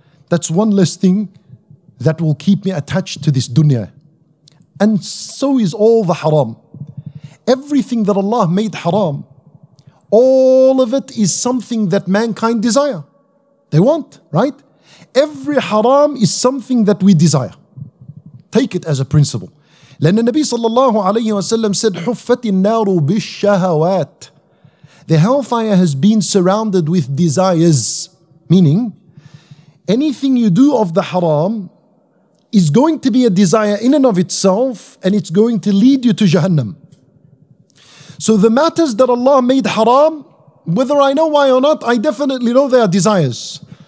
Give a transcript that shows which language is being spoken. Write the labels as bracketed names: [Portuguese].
[English] That's one less thing that will keep me attached to this dunya. And so is all the haram. Everything that Allah made haram, all of it is something that mankind desire. They want, right? Every haram is something that we desire. Take it as a principle. [Arabic] لأن النبي صلى الله عليه وسلم [English] said [Arabic] حفت النار بالشهوات. [English] The hellfire has been surrounded with desires. Meaning, anything you do of the haram is going to be a desire in and of itself, and it's going to lead you to Jahannam. So the matters that Allah made haram, whether I know why or not, I definitely know they are desires.